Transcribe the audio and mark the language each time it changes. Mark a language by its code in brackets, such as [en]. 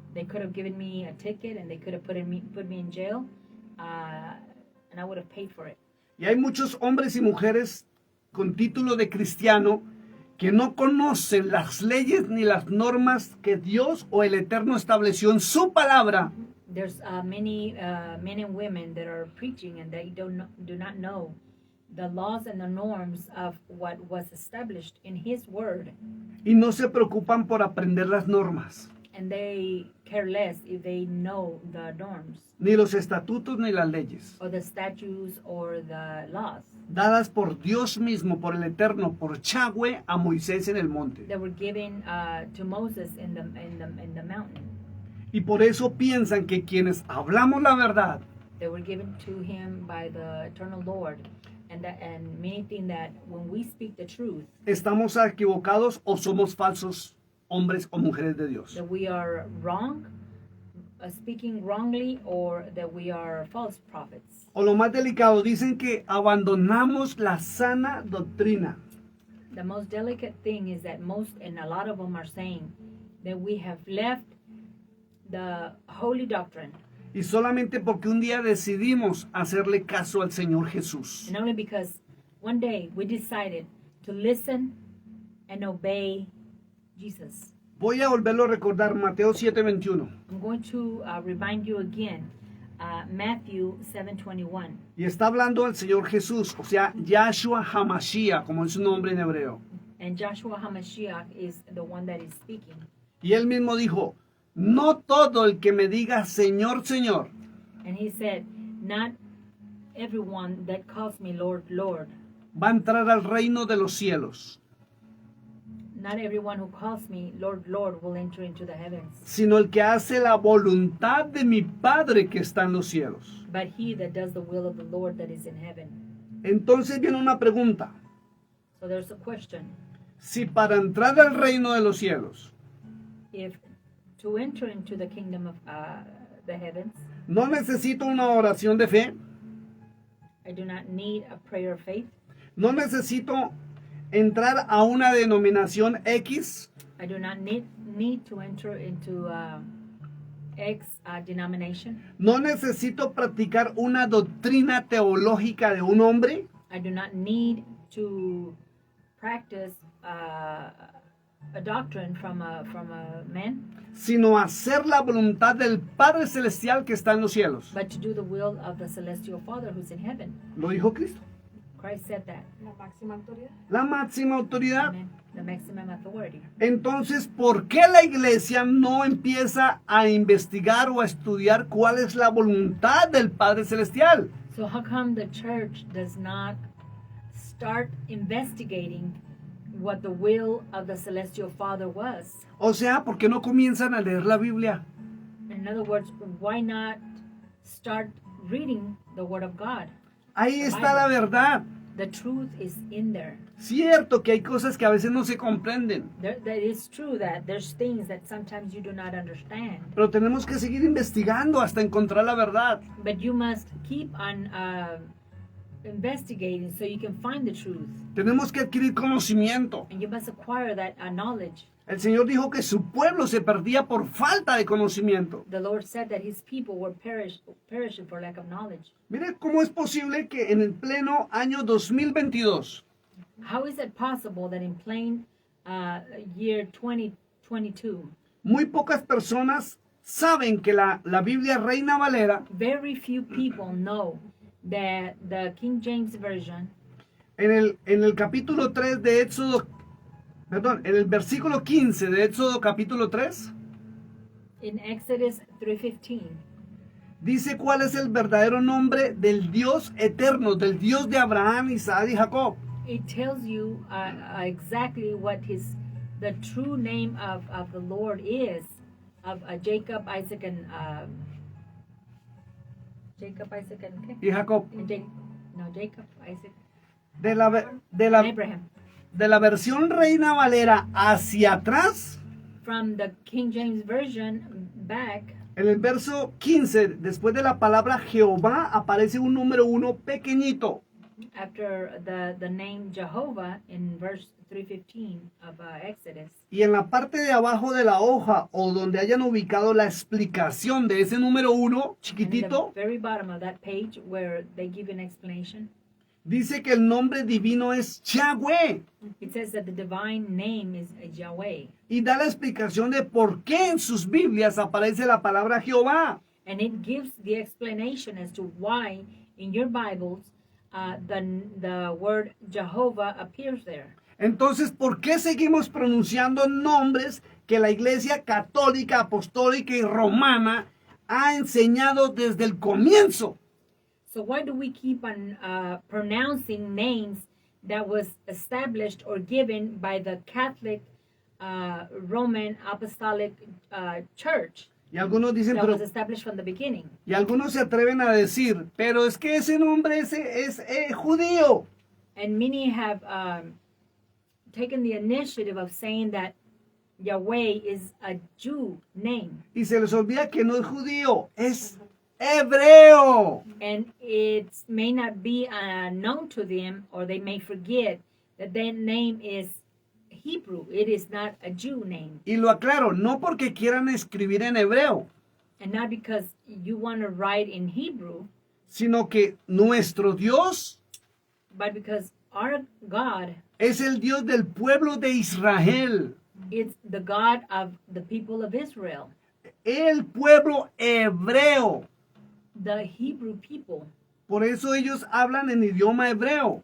[en] They could have given me a ticket and they could have put me in jail, and I would have paid for it. [es] Y hay muchos hombres y mujeres con título de cristiano que no conocen las leyes ni las normas que Dios o el Eterno estableció en su palabra. [en] There's many men and women that are preaching and they do not know the laws and the norms of what was established in His Word. [es] Y no se preocupan por aprender las normas, [en] And they care less if they know the norms [es] ni los estatutos ni las leyes, [en] or the statutes or the laws [es] dadas por Dios mismo, por el Eterno, por Yahweh a Moisés en el monte. [en] that were given to Moses in the mountain. [es] Y por eso piensan que quienes hablamos la verdad, [en] They were given to him by the eternal Lord, and many think that when we speak the truth, [es] estamos equivocados o somos falsos hombres o mujeres de Dios. [en] that we are wrong, speaking wrongly, or that we are false prophets. [es] O lo más delicado, dicen que abandonamos la sana doctrina. [en] The most delicate thing is that and a lot of them are saying that we have left the holy doctrine, [es] Y solamente porque un día decidimos hacerle caso al Señor Jesús. [en] and only because one day we decided to listen and obey Jesus. [es] Voy a volverlo a recordar, Mateo 7:21. [en] I'm going to remind you again, Matthew 7:21. [es] Y está hablando el Señor Jesús, o sea, Yahshua HaMashiach, como es su nombre en hebreo. [en] And Joshua HaMashiach is the one that is speaking. [es] Y él mismo dijo, no todo el que me diga Señor, Señor, [en] And he said, not everyone that calls me Lord, Lord. [es] va a entrar al reino de los cielos, [en] Not everyone who calls me Lord, Lord will enter into the heavens, [es] sino el que hace la voluntad de mi Padre que está en los cielos. [en] but he that does the will of the Lord that is in heaven. [es] Entonces viene una pregunta. [en] So there's a question. [es] Si para entrar al reino de los cielos [en] If to enter into the kingdom of the heavens, [es] no necesito una oración de fe, [en] I do not need a prayer of faith. [es] no necesito entrar a una denominación X. [en] I do not need to enter into X denomination. [es] No necesito practicar una doctrina teológica de un hombre. [en] I do not need to practice a doctrine from a man, [es] Sino hacer la voluntad del Padre Celestial que está en los cielos. [en] but to do the will of the celestial Father who's in heaven. [es] Lo dijo Cristo. [en] Christ said that. [es] La máxima autoridad. La máxima autoridad. [en] Amen. The maximum authority. [es] Entonces, ¿por qué la iglesia no empieza a investigar o a estudiar cuál es la voluntad del Padre Celestial? [en] So how come the church does not start investigating what the will of the celestial Father was? [es] O sea, ¿por qué no comienzan a leer la Biblia? [en] In other words, why not start reading the Word of God? [es] Ahí está la verdad. [en] The truth is in there. [es] Cierto que hay cosas que a veces no se comprenden, [en] That is true that there's things that sometimes you do not understand. [es] pero tenemos que seguir investigando hasta encontrar la verdad. [en] But you must keep on investigating so you can find the truth. [es] Tenemos que adquirir conocimiento. [en] And you must acquire that knowledge. [es] El Señor dijo que su pueblo se perdía por falta de conocimiento. [en] The Lord said that his people were perishing for lack of knowledge. [es] Mire cómo es posible que en el pleno año 2022 [en] How is it possible that in plain year 2022, [es] muy pocas personas saben que la Biblia Reina Valera [en] very few people know that the King James Version [es] en el capítulo 3 de Éxodo, perdón, en el versículo 15 de Éxodo capítulo 3, [en] in Exodus 3:15 [es] dice cuál es el verdadero nombre del Dios eterno, del Dios de Abraham, Isaac y Jacob. [en] it tells you exactly what the true name of the Lord is, of Jacob, Isaac, and Jacob, Isaac, and [es] Y Jacob. [en] Jacob, Isaac, [es] De la, de [en] and [es] la, Abraham. de la versión Reina Valera hacia atrás, [en] From the King James Version back, [es] en el verso 15, después de la palabra Jehová, aparece un número 1 pequeñito. [en] after the name Jehovah in verse 3:15 of Exodus, [es] Y en la parte de abajo de la hoja, o donde hayan ubicado la explicación de ese número 1 [en] and in [es] chiquitito, [en] the very bottom of that page where they give an explanation, [es] dice que el nombre divino es Yahweh. [en] it says that the divine name is Yahweh, [es] Y da la explicación de por qué en sus Biblias aparece la palabra Jehová. [en] and it gives the explanation as to why in your Bibles the word Jehovah appears there. [es] Entonces, ¿por qué seguimos pronunciando nombres que la Iglesia Católica, Apostólica y Romana ha enseñado desde el comienzo? [en] So why do we keep on pronouncing names that was established or given by the Catholic Roman Apostolic Church [es] Y algunos dicen, [en] that [es] pero, [en] was established from the beginning? [es] y algunos se atreven a decir, pero es que ese nombre es judío. [en] And many have taken the initiative of saying that Yahweh is a Jew name, [es] Y se les olvida que no es judío, es hebreo. [en] and it may not be known to them, or they may forget that their name is Hebrew. It is not a Jew name. [es] Y lo aclaro, no porque quieran escribir en hebreo, [en] And not because you want to write in Hebrew, [es] sino que nuestro Dios [en] but because our God [es] es el Dios del pueblo de Israel, [en] is the God of the people of Israel, [es] el pueblo hebreo. [en] the Hebrew people. [es] Por eso ellos hablan en idioma hebreo.